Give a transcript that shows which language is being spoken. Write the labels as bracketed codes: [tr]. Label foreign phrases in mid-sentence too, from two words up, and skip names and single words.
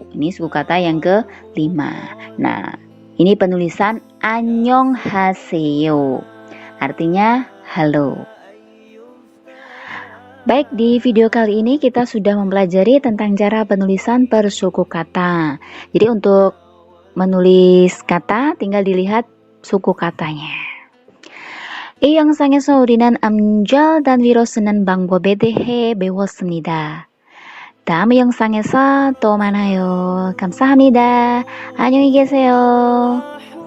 [id] Ini suku kata yang kelima. Nah, ini penulisan annyeonghaseyo. Artinya halo. Baik, di video kali ini kita sudah mempelajari tentang cara penulisan per suku kata. Jadi untuk menulis kata tinggal dilihat suku katanya. [ko] 이 영상에서 우리는 암절 단위로 쓰는 방법에 대해 배웠습니다. 다음 영상에서 또 만나요. 감사합니다. 안녕히 계세요.